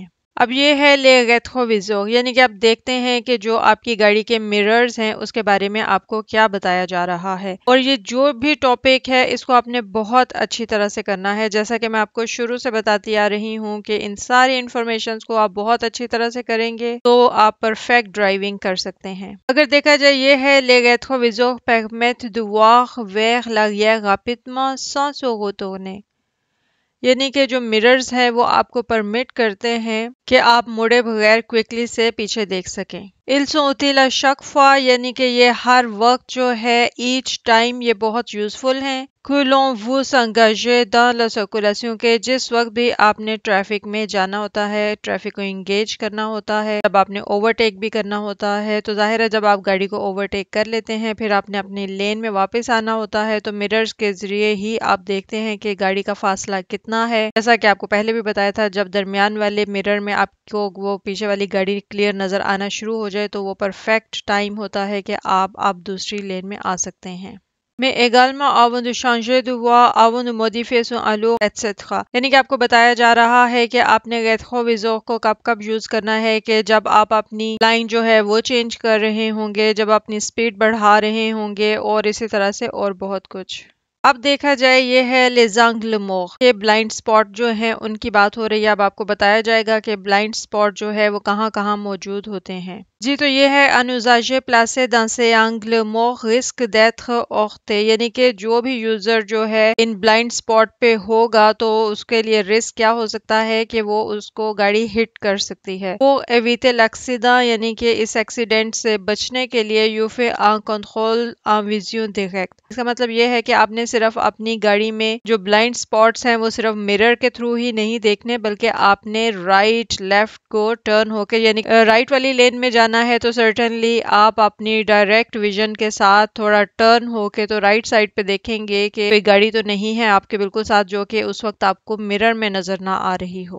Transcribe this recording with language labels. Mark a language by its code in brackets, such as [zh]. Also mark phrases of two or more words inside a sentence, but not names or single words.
[ur] اب یہ ہے [fr] le rétroviseur, [ur] یعنی کہ آپ دیکھتے ہیں کہ جو آپ کی گاڑی کے مررز ہیں اس کے بارے میں آپ کو کیا بتایا جا رہا ہے، اور یہ جو بھی ٹاپک ہے اس کو آپ نے بہت اچھی طرح سے کرنا ہے، جیسا کہ میں آپ کو شروع سے بتاتی آ رہی ہوں کہ ان ساری انفارمیشنز کو آپ بہت اچھی طرح سے کریں گے تو آپ پرفیکٹ ڈرائیونگ کر سکتے ہیں۔ اگر دیکھا جائے یہ ہے [fr] le rétroviseur permettent de voir vers l'arrière rapidement sans se retourner، [ur] یعنی کہ جو مررز ہیں وہ آپ کو پرمٹ کرتے ہیں کہ آپ مڑے بغیر کوئکلی سے پیچھے دیکھ سکیں۔ [fr] ils sont utiles à chaque fois، [ur] یعنی کہ یہ ہر وقت جو ہے [en] each time [ur] یہ بہت یوزفل ہیں [fr] que l'on vous s'engager dans la circulation، [ur] کہ جس وقت بھی آپ نے ٹریفک میں جانا ہوتا ہے، ٹریفک کو انگیج کرنا ہوتا ہے، جب آپ نے اوورٹیک بھی کرنا ہوتا ہے، تو ظاہر ہے جب آپ گاڑی کو اوورٹیک کر لیتے ہیں پھر آپ نے اپنی لین میں واپس آنا ہوتا ہے، تو مررز کے ذریعے ہی آپ دیکھتے ہیں کہ گاڑی کا فاصلہ کتنا ہے، جیسا کہ آپ کو پہلے بھی بتایا تھا جب درمیان والے مرر میں آپ کو وہ پیچھے والی گاڑی کلیئر نظر آنا شروع ہو جائے تو وہ پرفیکٹ ٹائم ہوتا ہے کہ آپ دوسری لین میں آ سکتے ہیں۔ [fr] میں également avant de changer de voie, avant de modifier son allure, etc. [ur] یعنی کہ آپ کو بتایا جا رہا ہے کہ آپ نے ریٹروویزور کو کب کب یوز کرنا ہے، کہ جب آپ اپنی لائن جو ہے وہ چینج کر رہے ہوں گے، جب اپنی سپیڈ بڑھا رہے ہوں گے، اور اسی طرح سے اور بہت کچھ۔ اب دیکھا جائے یہ ہے [fr] les angles morts، [ur] یہ بلائنڈ سپاٹ جو ہیں ان کی بات ہو رہی ہے، اب آپ کو بتایا جائے گا کہ بلائنڈ سپاٹ جو ہے وہ کہاں کہاں موجود ہوتے ہیں۔ جی تو یہ ہے [fr] un usager placé dans ces angles morts risque d'être heurté، [ur] یعنی کہ جو بھی یوزر جو ہے ان بلائنڈ سپاٹ پہ ہوگا تو اس کے لیے رسک کیا ہو سکتا ہے کہ وہ اس کو گاڑی ہٹ کر سکتی ہے۔ [fr] وہ éviter l'accident، [ur] یعنی کہ اس ایکسیڈنٹ سے بچنے کے لیے [fr] you fait un contrôle en vision directe، [ur] اس کا مطلب یہ ہے کہ آپ نے صرف اپنی گاڑی میں جو بلائنڈ سپاٹس ہیں وہ صرف مرر کے تھرو ہی نہیں دیکھنے، بلکہ آپ نے رائٹ لیفٹ کو ٹرن ہو کے یعنی رائٹ والی لین میں جانا ہے تو سرٹنلی آپ اپنی ڈائریکٹ ویژن کے ساتھ تھوڑا ٹرن ہو کے تو رائٹ سائڈ پہ دیکھیں گے کہ کوئی گاڑی تو نہیں ہے آپ کے بالکل ساتھ جو کہ اس وقت آپ کو مرر میں نظر نہ آ رہی ہو۔